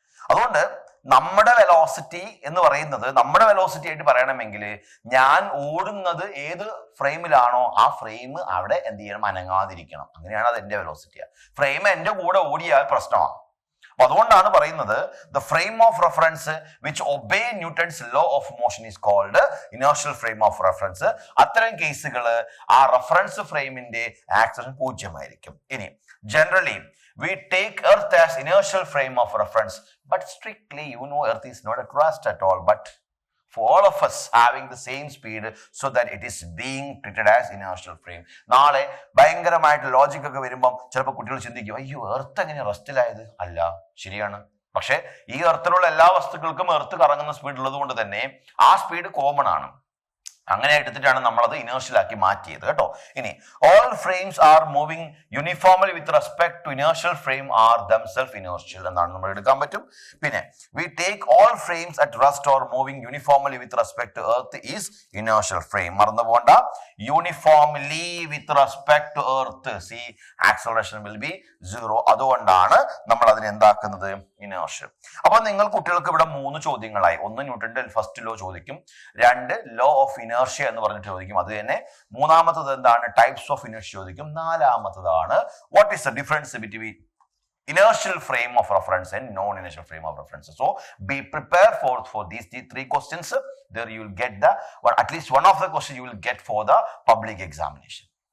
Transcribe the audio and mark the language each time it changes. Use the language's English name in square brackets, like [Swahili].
[Malayalam] അതുകൊണ്ട് നമ്മുടെ വെലോസിറ്റി എന്ന് പറയുന്നത്, നമ്മുടെ വെലോസിറ്റി ആയിട്ട് പറയണമെങ്കിൽ ഞാൻ ഓടുന്നത് ഏത് ഫ്രെയിമിലാണോ ആ ഫ്രെയിം അവിടെ എന്ത് ചെയ്യണം, അനങ്ങാതിരിക്കണം. അങ്ങനെയാണ് അത് എന്റെ വെലോസിറ്റി. ഫ്രെയിം എന്റെ കൂടെ ഓടിയാൽ പ്രശ്നമാണ്. അപ്പൊ അതുകൊണ്ടാണ് പറയുന്നത്, [English] The frame of reference which obey Newton's law of motion is called inertial frame of reference. [Malayalam] അത്തരം കേസുകൾ ആ റെഫറൻസ് ഫ്രെയിമിന്റെ ആക്സലറേഷൻ 0 ആയിരിക്കും. ഇനി [English] Generally we take Earth as inertial frame of reference, but strictly, Earth is not at rest at all, but for all of us having the same speed, so that it is being treated as inertial frame. [Malayalam] നാളെ ഭയങ്കരമായിട്ട് logic ഒക്കെ വരുമ്പം ചിലപ്പോൾ കുട്ടികൾ ചിന്തിക്കും, അയ്യോ earth എങ്ങനെ റെസ്റ്റിലായത്? അല്ല, ശരിയാണ്. പക്ഷെ ഈ എർത്തിലുള്ള എല്ലാ വസ്തുക്കൾക്കും എർത്ത് കറങ്ങുന്ന സ്പീഡ് ഉള്ളത് കൊണ്ട് തന്നെ ആ സ്പീഡ് കോമൺ ആണ്. അങ്ങനെ എടുത്തിട്ടാണ് നമ്മളത് ഇനേർഷ്യലാക്കി മാറ്റിയത്. കേട്ടോ, ഇനി [English] all frames are moving uniformly with respect to inertial frame are themself inertial [Malayalam] എന്നാണ് നമ്മൾ എടുക്കാൻ പറ്റും. പിന്നെ [English] We take all frames at rest or moving uniformly with respect to Earth is inertial frame. [Malayalam] മറന്നു പോകണ്ട, [English] Uniformly with respect to Earth, see acceleration will be 0. [Malayalam] അതുകൊണ്ടാണ് നമ്മൾ അതിനെ എന്താക്കുന്നത്, ഇനേർഷ്യൽ. അപ്പൊ നിങ്ങൾ കുട്ടികൾക്ക് ഇവിടെ 3 ചോദ്യങ്ങളായി. 1 ന്യൂട്ടന്റെ ഫസ്റ്റ് ലോ ചോദിക്കും, 2 ലോ ഓഫ് ഇനേർഷ്യ എന്ന് പറഞ്ഞിട്ട് ചോദിക്കും. അത് തന്നെ 3ാമത്തത് എന്താണ്, ടൈപ്സ് ഓഫ് ഇനേർഷ്യ ചോദിക്കും. 4ാമത്തതാണ് [English] What is the difference between inertial frame of reference and non-inertial frame of reference. So be prepared for these 3 questions. There you will get at least one of the questions you will get for the public examination.